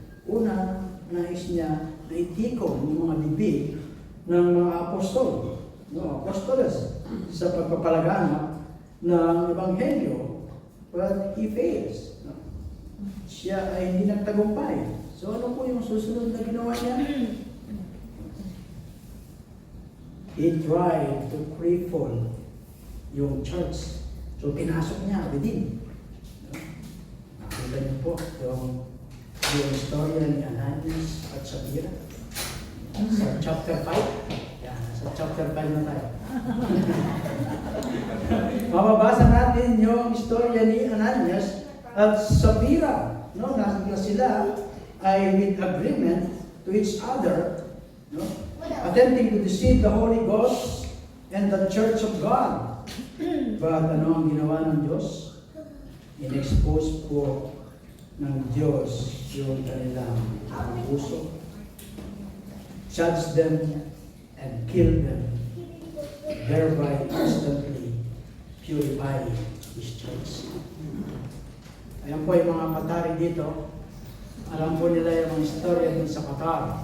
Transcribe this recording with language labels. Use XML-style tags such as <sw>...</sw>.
<tl>Una, nais niya na itikon yung mga bibig ng mga apostol, no? Apostoles, sa pagpapalaganap ng Ebanghelyo,</tl> <en>but he fails.</en> <tl>No? Siya ay hindi nagtagumpay. So ano po yung susunod na ginawa niya?</tl> <en>He tried to cripple</en> <tl>yung</tl> <en>church.</en> <tl>So pinasok niya within. Nakita niyo po yung istorya ni Ananias at Sapphira. Sa chapter 5. Yan, sa chapter 5 na tayo. Mababasa natin yung istorya ni Ananias at Sapphira.</tl> <en>No,</en> <tl>na sila ay</tl> <en>with agreement to each other, no, attempting to deceive the Holy Ghost and the Church of God.</en> <tl>But ano ang ginawa ng Diyos? In-expose po ng Diyos yung kanilang puso.</tl> <en>Judge them and kill them, thereby instantly purifying His church.</en> <tl>Ayan po yung mga patari dito. Alam po nila yung mga istorya dun sa Qatar.</tl>